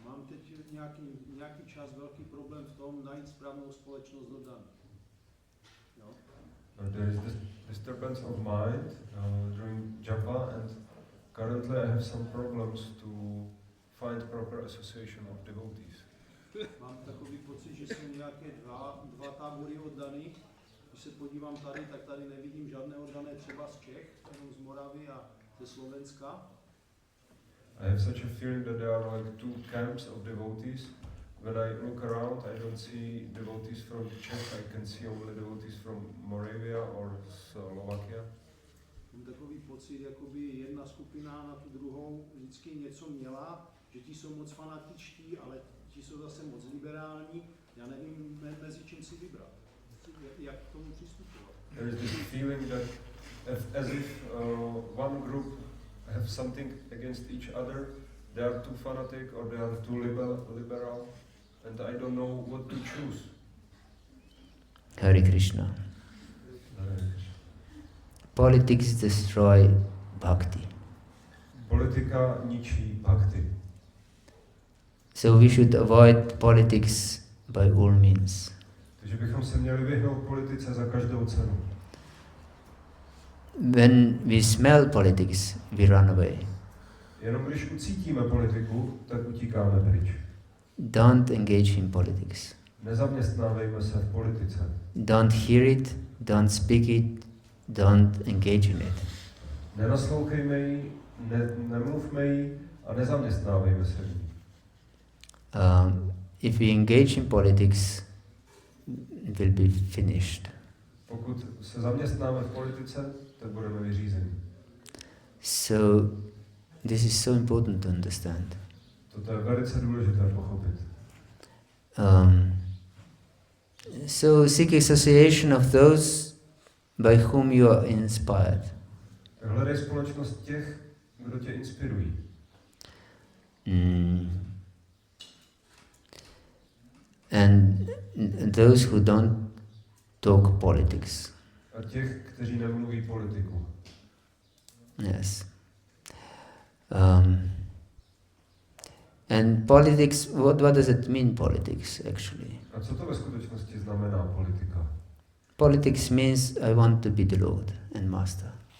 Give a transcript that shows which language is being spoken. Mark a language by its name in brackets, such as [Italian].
[Czech] Mám teď nějaký čas velký problém v tom najít správnou společnost oddaných. Jo? [English] There is this disturbance of mind during japa, and currently I have some problems to find proper association of devotees. [Czech] Mám takový pocit, že jsou nějaké dva tábory oddaných. Když se podívám tady, tak tady nevidím žádné oddané třeba z Čech, jenom z Moravy a ze Slovenska. [English] I have such a feeling that there are like two camps of devotees. When I look around, I don't see devotees from Czech, I can see only devotees from Moravia or Slovakia. [Czech] Mám takový pocit, jakoby jedna skupina na tu druhou vždycky něco měla, že ti jsou moc fanatičtí, ale ti jsou zase moc liberální. Já nevím, mezi čím si vybrat. Jak k tomu přistupovat. [English] There is this feeling that as if one group have something against each other, they are too fanatic or they are too liberal, and I don't know what to choose. Hare Krishna. Politics destroy bhakti. [Czech] Politika ničí bhakti. [English] So we should avoid politics by all means. [Czech] Takže bychom se měli vyhnout politice za každou cenu. [English] When we smell politics, we run away. [Czech] Jenom když ucítíme politiku, tak utíkáme pryč. [English] Don't engage in politics. [Czech] Nezaměstnávejme se v politice. [English] Don't hear it, don't speak it, don't engage in it. [Czech] Nenaslouchejme jí, nemluvme jí a nezaměstnávejme se v ní. [English] If we engage in politics, it will be finished. [Czech] Pokud se zaměstnáme v politice, tak budeme vyřízeni. [English] So this is so important to understand. [Czech] Toto je velice důležité pochopit. [English] So seek association of those by whom you are inspired. [Czech] Hledej společnost těch, kdo tě inspirují. [English] And those who don't talk politics. [Czech] A těch, kteří nemluví politiku. [English] Yes. And politics, what does it mean, politics, actually? [Czech] A co to ve skutečnosti znamená politika? [English] Politics means I want to be the Lord and Master.